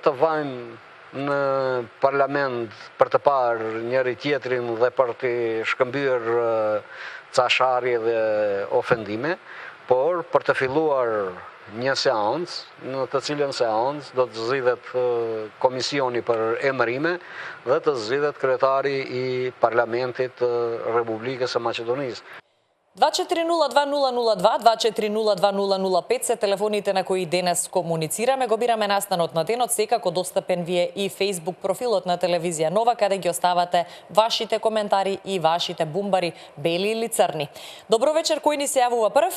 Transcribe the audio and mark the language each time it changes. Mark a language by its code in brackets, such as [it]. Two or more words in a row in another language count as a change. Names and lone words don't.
[sq] të vajmë në parlament për të parë njëri tjetrin dhe për të shkëmbyer casharje dhe ofendime, por për të filluar një seancë, në të cilën seancë do të zgjidhet komisioni për emërime dhe të zgjidhet kryetari i Parlamentit të Republikës së Maqedonisë. [mk] 2402002, 2402005 се телефоните на кои денес комуницираме. Го бираме настанот на денот, секако достапен ви е и Facebook профилот на телевизија Нова, каде ги оставате вашите коментари и вашите бумбари, бели или црни. Добро вечер, кој ни се јавува прв?